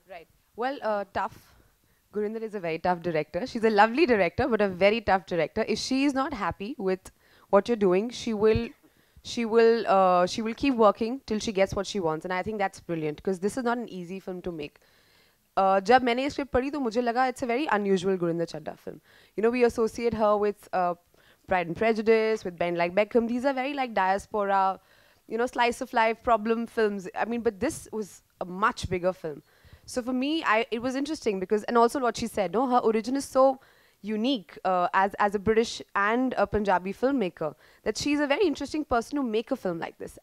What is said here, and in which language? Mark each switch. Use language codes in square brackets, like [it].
[en] Right. Well, tough. Gurinder is a very tough director. She's a lovely director, but a very tough director. If she is not happy with what you're doing, she will keep working till she gets what she wants, and I think that's brilliant because this is not an easy film to make. [hi] जब मैंने ये script पढ़ी तो मुझे लगा [en] it's a very unusual Gurinder Chadha film. We associate her with Pride and Prejudice, with Bend Like Beckham. These are very like diaspora, slice of life problem films. I mean, but this was a much bigger film. So for me, it was interesting because, and also what she said, her origin is so unique as a British and a Punjabi filmmaker that she's a very interesting person to make a film like this.